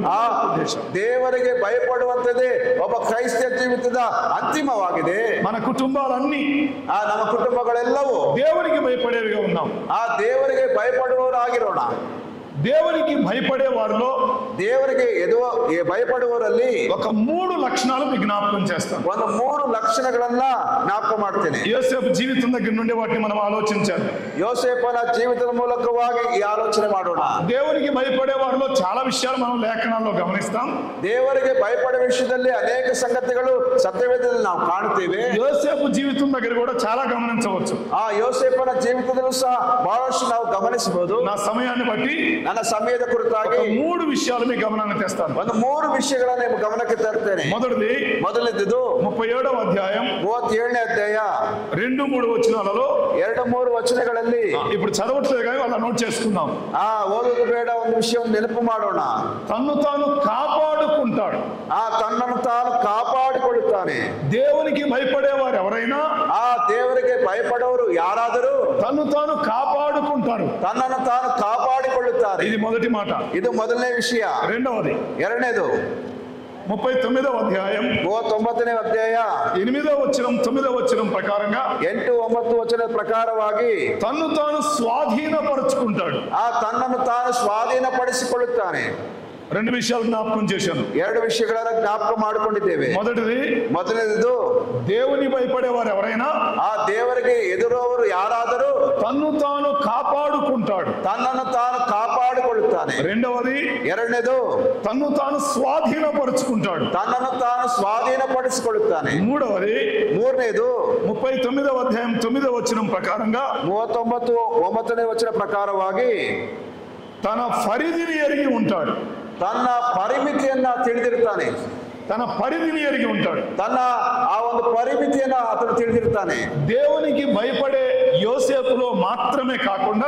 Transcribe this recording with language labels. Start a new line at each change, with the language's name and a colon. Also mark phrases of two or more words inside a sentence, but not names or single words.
Kannada: ಆ ದೇವರಿಗೆ ಭಯಪಡುವಂತದ್ದೇ ಒಬ್ಬ ಕ್ರೈಸ್ತ ಜೀವಿತದ ಅಂತಿಮವಾಗಿದೆ.
Telugu: మన కుటుంబాలన్నీ,
Kannada: ನಮ್ಮ ಕುಟುಂಬಗಳೆಲ್ಲವೂ
Telugu: దేవునికి భయపడేవిగా ఉన్నాం.
Kannada: ಆ ದೇವರಿಗೆ ಭಯಪಡುವವರಾಗಿರೋಣ.
Telugu: దేవునికి భయపడే వారిలో,
Kannada: ದೇವರಿಗೆ ಭಯಪಡುವವರಲ್ಲಿ
Telugu: ఒక 3 లక్షణాలు మీకు జ్ఞాపకం చేస్తాను.
Kannada: ಒಂದು 3 ಲಕ್ಷಣಗಳನ್ನ ಜ್ಞಾಪಕ ಮಾಡ್ತೇನೆ.
Telugu: యోసేపు జీవితం దగ్గర నుండి వాటిని మనం ఆలోచించాలి.
Kannada: ಯೋಸೇಫನ ಜೀವಿತದ ಮೂಲಕವಾಗಿ ಈ ಆಲೋಚನೆ ಮಾಡೋಣ.
Telugu: దేవునికి భయపడే వారిలో చాలా విషయాలు మనం లేఖనాల్లో గమనిస్తాం.
Kannada: ದೇವರಿಗೆ ಭಯಪಡುವ ವಿಷಯದಲ್ಲಿ ಅನೇಕ ಸಂಗತಿಗಳು ಸತ್ಯವೇದದಲ್ಲಿ ನಾವು ಕಾಣುತ್ತೇವೆ.
Telugu: యోసేపు జీవితం దగ్గర కూడా చాలా గమనించవచ్చు.
Kannada: ಆ ಯೋಸೇಫನ ಜೀವಿತದಲ್ಲೂ ಸಹ ಬಹಳಷ್ಟು ನಾವು ಗಮನಿಸಬಹುದು.
Telugu: నా సమయాన్ని బట్టి
Kannada: ನನ್ನ ಸಮಯದ ಕುರಿತಾಗಿ
Telugu: 3 విషయాలు మీ గమనాన్ని తెస్తాను.
Kannada: ಒಂದು 3 ವಿಷಯಗಳನ್ನ ನಿಮ್ಮ ಗಮನಕ್ಕೆ ತರ್ತೇನೆ. ಮೊದಲನೇದು
Telugu: 37వ అధ్యాయం
Kannada: 37ನೇ ಅಧ್ಯಾಯ
Telugu: 2-3 వచనాలలో
Kannada: 2-3 ವಚನಗಳಲ್ಲಿ
Telugu: ఇప్పుడు చదవట్లేదు కానీ అలా నోట్ చేసుకుందాం.
Kannada: ಓದೋದು ಬೇಡ, ಒಂದು ವಿಷಯವನ್ನು ನೆನಪು ಮಾಡೋಣ.
Telugu: తన్ను తాను కాపాడుకుంటాడు.
Kannada: ತನ್ನನ್ನು ತಾನು ಕಾಪಾಡಿಕೊಳ್ಳುತ್ತಾನೆ.
Telugu: దేవునికి భయపడేవారు ఎవరైనా,
Kannada: ದೇವರಿಗೆ ಭಯಪಡೋರು ಯಾರಾದರೂ
Telugu: తన్ను తాను కాపాడుకుంటారు,
Kannada: ತನ್ನನ್ನು ತಾನು ಕಾಪಾಡಿಕೊಳ್ಳುತ್ತಾರೆ.
Telugu: ఇది మొదటి మాట.
Kannada: ಇದು ಮೊದಲನೇ ವಿಷಯ.
Telugu: రెండవది,
Kannada: ಎರಡನೇದು
Telugu: 39వ అధ్యాయం
Kannada: 39ನೇ ಅಧ್ಯಾಯ
Telugu: 8వ వచనం 9వ వచనం ప్రకారంగా
Kannada: 8-9 ವಚನದ ಪ್ರಕಾರವಾಗಿ
Telugu: తన్ను తాను స్వాధీనపరుచుకుంటాడు.
Kannada: ತನ್ನನ್ನು ತಾನು ಸ್ವಾಧೀನಪಡಿಸಿಕೊಳ್ಳುತ್ತಾನೆ.
Telugu: 2 విషయాలు జ్ఞాపకం చేశాను.
Kannada: 2 ವಿಷಯಗಳನ್ನು ಜ್ಞಾಪಕ ಮಾಡಿಕೊಂಡಿದ್ದೇವೆ. ಮೊದಲನೇದು
Telugu: దేవుని భయపడేవారు ఎవరైనా,
Kannada: ದೇವರಿಗೆ ಎದುರುವವರು ಯಾರಾದರೂ
Telugu: తన్ను తాను కాపాడుకుంటాడు,
Kannada: ತನ್ನನ್ನು ತಾನು ಕಾಪಾಡಿಕೊಳ್ಳುತ್ತಾನೆ.
Telugu: ಎರಡನೇದು తన్ను తాను స్వాధీనపరుచుకుంటాడు,
Kannada: ತನ್ನನ್ನು ತಾನು ಸ್ವಾಧೀನಪಡಿಸಿಕೊಳ್ಳುತ್ತಾನೆ. ಮೂರನೇದು
Telugu: 39వ అధ్యాయం 9వ వచనం ప్రకారంగా
Kannada: 39-9ನೇ ವಚನ ಪ್ರಕಾರವಾಗಿ
Telugu: తన పరిధిని ఎరిగి ఉంటాడు.
Kannada: ತನ್ನ ಪರಿಮಿತಿಯನ್ನ ತಿಳಿದಿರ್ತಾನೆ.
Telugu: తన పరిధిని ఎరిగి ఉంటాడు.
Kannada: ತನ್ನ ಆ ಒಂದು ಪರಿಮಿತಿಯನ್ನ అతను ತಿಳಿದಿರ್ತಾನೆ.
Telugu: దేవునికి భయపడే యోసేపులో మాత్రమే కాకుండా,